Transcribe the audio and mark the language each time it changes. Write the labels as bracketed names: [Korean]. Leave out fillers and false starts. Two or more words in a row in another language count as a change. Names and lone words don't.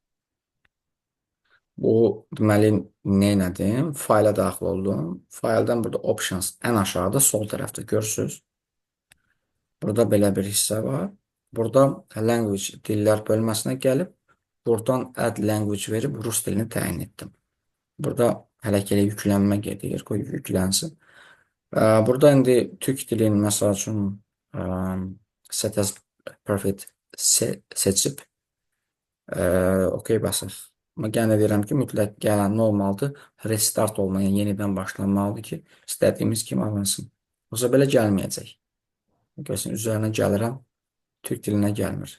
[Azerbaijani] Bu deməli nə elədim? Fayla daxil oldum. Fayldan burada options ən aşağıda sol tərəfdə görürsüz. Burada belə bir hissə var. Burada language dillər bölməsinə gəlib buradan [English] add language [Azerbaijani] verib rus dilini təyin etdim. Burada hələ ki yüklənmə gedir. Qoy yüklənsin. Burada indi türk dilini məsəl üçün [English] set as perfect [Azerbaijani] seçib okey basaq. Amma yenə deyirəm ki, mütləq gələn nə olmalıdır? Restart olmalı, yəni yenidən başlanmalıdır ki, istədiyimiz kimi alınsın. Yoxsa belə gəlməyəcək. Görürsən, üzərinə gəlirəm, türk dilinə gəlmir.